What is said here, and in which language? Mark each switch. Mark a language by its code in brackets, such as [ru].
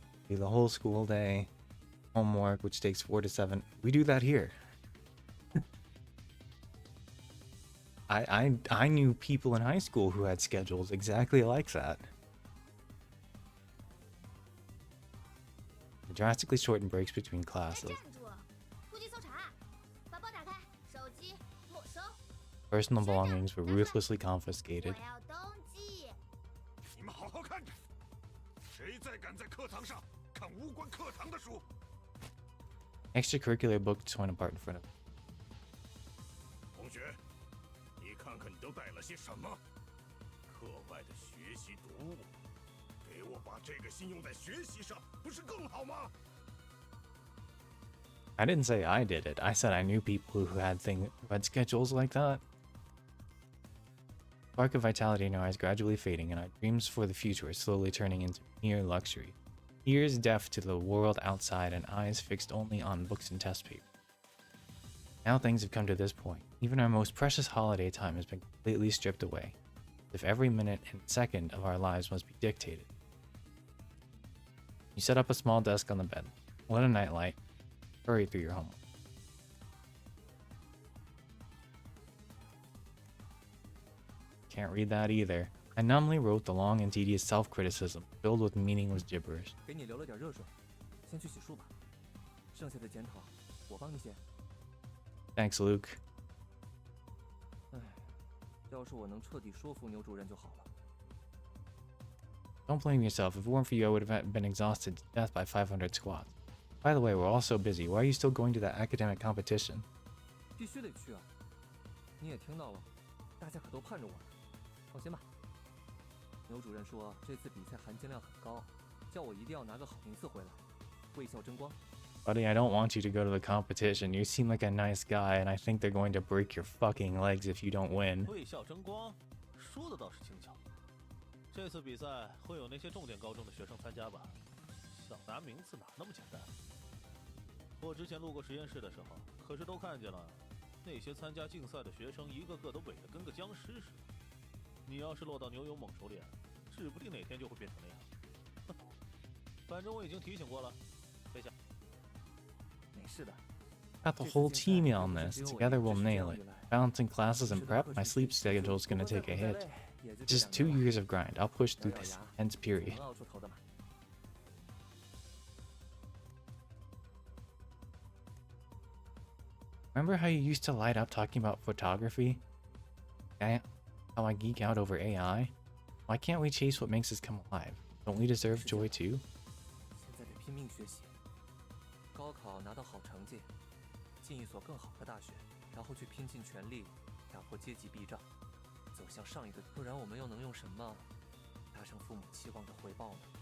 [en] The whole school day, homework, which takes 4 to 7. We do that here. I knew people in high school who had schedules exactly like that. The drastically shortened breaks between [zh] 哎， [en] classes. [zh] 站住！突击搜查，把包打开，手机没收。 [en] Personal belongings were ruthlessly confiscated. [zh] 我要登记。你们好好看着，谁再敢在课堂上看无关课堂的书？ [en] Extracurricular books went apart in front of him. [zh] 同学，你看看你都带了些什么？课外的学习读物，给我把这个心用在学习上，不是更好吗？ [en] I didn't say I did it. I said I knew people who had schedules like that. Spark of vitality in our eyes gradually fading, and our dreams for the future are slowly turning into mere luxury. Ears deaf to the world outside and eyes fixed only on books and test paper. Now things have come to this point. Even our most precious holiday time has been completely stripped away, as if every minute and second of our lives must be dictated. You set up a small desk on the bed, lit a nightlight, hurry through your homework. Can't read that either. I numbly wrote the long and tedious self-criticism filled with meaningless gibberish. [zh] 给你留了点热水，先去洗漱吧。剩下的检讨我帮你写。 [en] Thanks, Luke. [zh] 唉，要是我能彻底说服牛主任就好了。 [en] Don't blame yourself. If it weren't for you, I would have been exhausted to death by 500 squats. By the way, we're all so busy. Why are you still going to that academic competition? [zh] 必须得去啊！你也听到了，大家可都盼着我呢。放心吧，牛主任说这次比赛含金量很高，叫我一定要拿个好名次回来，为校争光。 [en] Buddy, I don't want you to go to the competition. You seem like a nice guy, and I think they're going to break your fucking legs if you don't win. [zh] 为校争光，输的倒是轻巧。这次比赛会有那些重点高中的学生参加吧？想拿名次哪那么简单？我之前路过实验室的时候，可是都看见了，那些参加竞赛的学生一个个都萎得跟个僵尸似的。你要是落到牛勇猛手里，指不定哪天就会变成那样。哼，反正我已经提醒过了，飞下。没事的。 [en] Got the whole team in on this. Together we'll nail it. Balancing classes and prep, my sleep schedule's gonna take a hit. Just 2 years of grind. I'll push through this intense period. [zh] 能熬出头的嘛。 [en] Remember how you used to light up talking about photography? How I geek out over AI? Why can't we chase what makes us come alive? Don't we deserve joy too? [zh] 现在得拼命学习，高考拿到好成绩，进一所更好的大学，然后去拼尽全力打破阶级壁障，走向上一个。不然我们又能用什么达成父母期望的回报呢？